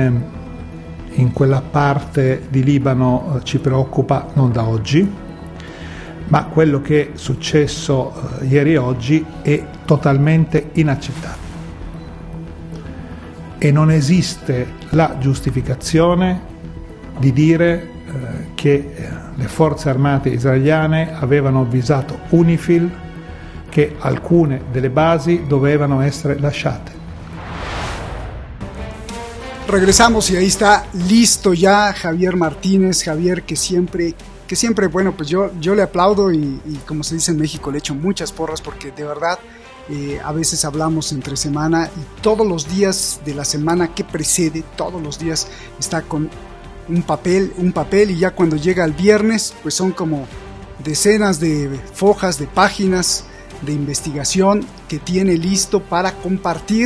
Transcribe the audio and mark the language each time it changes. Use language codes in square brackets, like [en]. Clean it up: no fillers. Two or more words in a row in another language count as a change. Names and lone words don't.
[it] La situazione in quella parte di Libano ci preoccupa non da oggi, ma quello che è successo ieri e oggi è totalmente inaccettabile e non esiste la giustificazione di dire che le forze armate israeliane avevano avvisato UNIFIL che alcune delle basi dovevano essere lasciate. [es] Regresamos y ahí está listo ya Javier Martínez. Javier, que siempre, bueno, pues yo le aplaudo y como se dice en México, le echo muchas porras porque de verdad a veces hablamos entre semana y todos los días de la semana que precede, todos los días está con un papel y ya cuando llega el viernes pues son como decenas de fojas, de páginas de investigación que tiene listo para compartir.